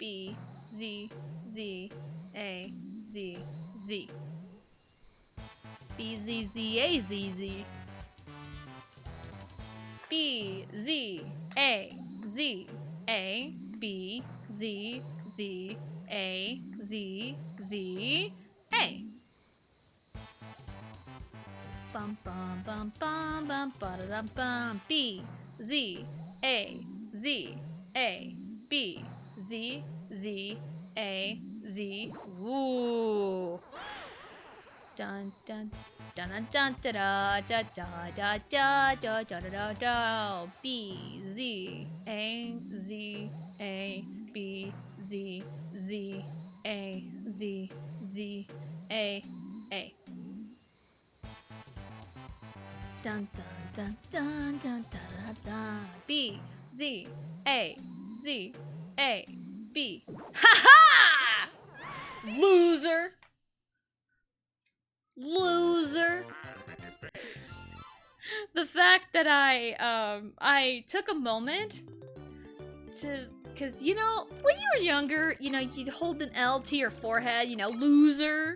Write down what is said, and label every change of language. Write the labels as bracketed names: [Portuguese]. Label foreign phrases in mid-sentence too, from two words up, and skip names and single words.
[English] BZAZABZZAZZ. B Z Z A Z Z. B Z A Z A B Z Z A Z Z A. Bum bum bum bum bum ba da dum bum. B Z A Z A B Z Z A Z. Ooh. Dun dun dun dun dun da da da da da da da da da da. B Z A Z A B Z Z A Z Z A A. Dun dun dun dun dun da da da. B Z A Z A B. Ha ha! Loser! Loser! The fact that I took a moment to, cause you know, when you were younger, you know, you'd hold an L to your forehead, you know, loser.